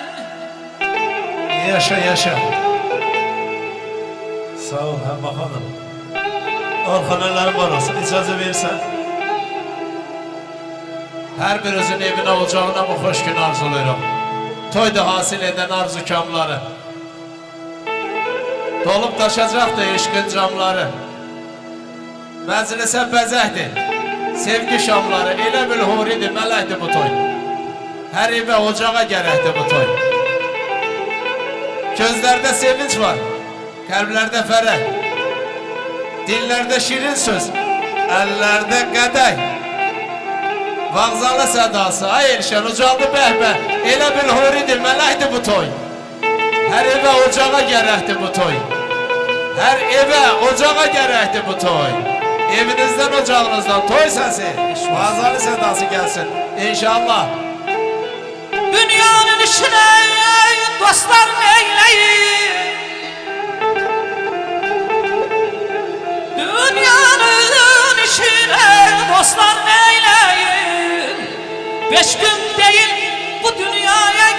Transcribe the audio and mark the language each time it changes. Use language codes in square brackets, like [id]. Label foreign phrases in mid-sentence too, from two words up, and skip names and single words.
[az] Yaşa yaşa. Sağ ol Hemma Hanım. Orhanelerim var olsun, icazə versən. [tr] Her birinizin evine ocağına [az] bu hoş gün arzulayırım. Toyda hasil eden arzukamları. Dolup taşacaqdı eşqin camları. Məclisə bəzəkdir, sevgi şamları. Elə bil huridir, mələkdir bu toy. Her evə ocağa gərəkdir bu toy. Gözlərdə sevinç var, qəlblərdə fərəh. Dillərdə şirin söz, əllərdə qədək. Vağzalı sədası, ay Elşən ucaldı bəhbə. Elə bil huridir, mələkdir bu toy. Hər evə ocağa gərəkdir bu toy. Hər evə ocağa gərəkdir bu toy. Evinizdən, ocağınızdan toy səsi, vağzalı sədası gəlsin İnşallah. [tr] Dünyanın işine dostlar eyleyin. Dünyanın işine dostlar eyleyin. 5 gün değil bu dünya